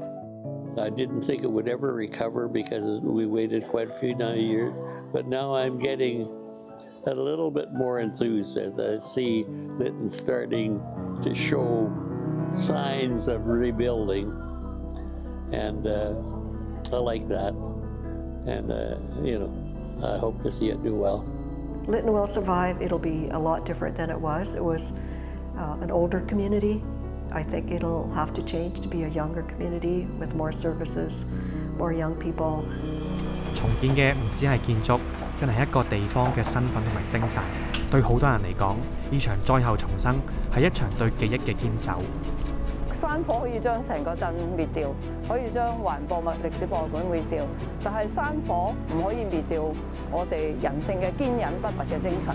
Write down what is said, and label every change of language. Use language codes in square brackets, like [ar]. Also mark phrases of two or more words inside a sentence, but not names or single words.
[en] I didn't think it would ever recover because we waited quite a few years, but now I'm getting a little bit more enthused as I see Lytton starting to show signs of rebuilding, and I like that, and I hope to see it do well. Lytton will survive. It'll be a lot different than it was. It was an older community. I think it'll have to change to be a younger community with more services, more young people. [yue] 重建嘅唔止係建築，更係一個地方嘅身份同埋精神。對好多人嚟講，呢場災後重生係一場對記憶嘅堅守。山火可以將成個鎮滅掉，可以將環博物歷史博物館滅掉，但係山火唔可以滅掉我哋人性嘅堅忍不拔嘅精神。